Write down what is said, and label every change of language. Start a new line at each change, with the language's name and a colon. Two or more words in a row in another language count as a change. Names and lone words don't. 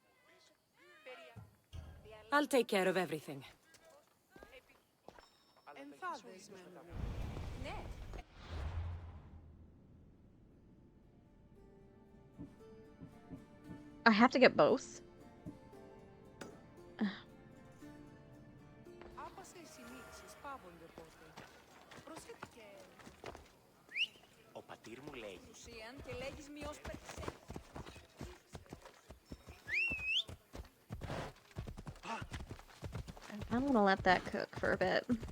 English: I'll take care of everything. I have to get both.
Greek: Ο πατήρ μου λέει.
English: I'm gonna let that cook for a bit.